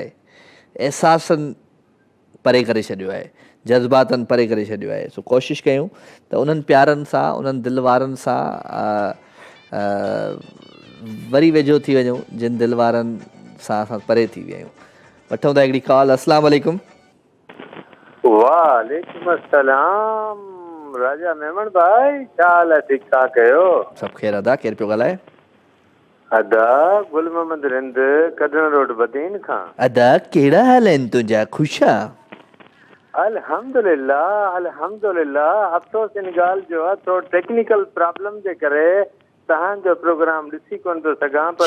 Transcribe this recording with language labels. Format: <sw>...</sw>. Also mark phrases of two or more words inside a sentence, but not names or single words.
<sd>अहसासनि परे करे छॾियो आहे, जज़्बातनि परे करे छॾियो आहे। सो कोशिशि कयूं त उन्हनि प्यारनि सां, उन्हनि दिलि वारनि सां वरी वेझो थी वञूं जिन दिलि वारनि सां असां परे थी विया आहियूं। वठूं था हिकिड़ी कॉल।</sd> <ar>السلام عليكم. وعليكم السلام</ar> <sd>राजा मेमन भाई, छा हाल आहे? ठीकु ठाक आहियो? सभु ख़ैर अदा। केरु पियो ॻाल्हाए? अदा गुल मोहम्मद रिंद, कदन रोड बदीन खां। अदा कहिड़ा हाल आहिनि तुंहिंजा? ख़ुशि आहे?</sd> <ar>الحمد لله الحمد لله.</ar> <sd>अफ़सोस इन ॻाल्हि जो आहे थोरो</sd> <en>technical problem</en> <sd>जे करे तव्हांजो प्रोग्राम ॾिसी कोन थो सघां, पर</sd>